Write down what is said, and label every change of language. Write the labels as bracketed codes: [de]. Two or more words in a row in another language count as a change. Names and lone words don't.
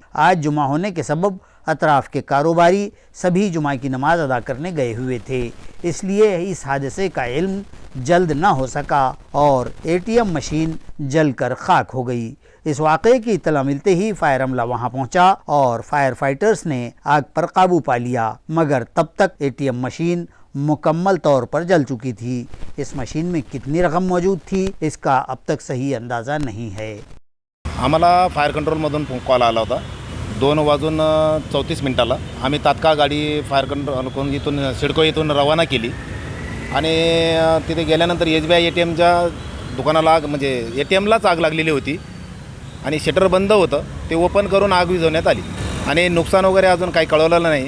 [ur] آج جمعہ ہونے کے سبب اطراف کے کاروباری سبھی جمعہ کی نماز ادا کرنے گئے ہوئے تھے، اس لیے اس حادثے کا علم جلد نہ ہو سکا اور [en] ATM machine [ur] جل کر خاک ہو گئی۔ اس واقعے کی اطلاع ملتے ہی فائر عملہ وہاں پہنچا اور [en] fire fighters [ur] نے آگ پر قابو پا لیا، مگر تب تک [en] ATM machine [ur] مکمل طور پر جل چکی تھی۔ اس مشین میں کتنی رقم موجود تھی اس کا اب تک صحیح اندازہ نہیں ہے۔ [mr] आम्हाला फायर कंट्रोलमधून कॉल आला होता 2:34 आम्ही तात्काळ गाडी [en] fire control [mr] इथून सिडको इथून रवाना केली आणि तिथे गेल्यानंतर SBI ATMच्या दुकानाला आग म्हणजे ATMलाच आग लागलेली होती आणि शटर बंद होतं, ते ओपन करून आग विझवण्यात आली आणि नुकसान वगैरे अजून काही कळवलेलं नाही।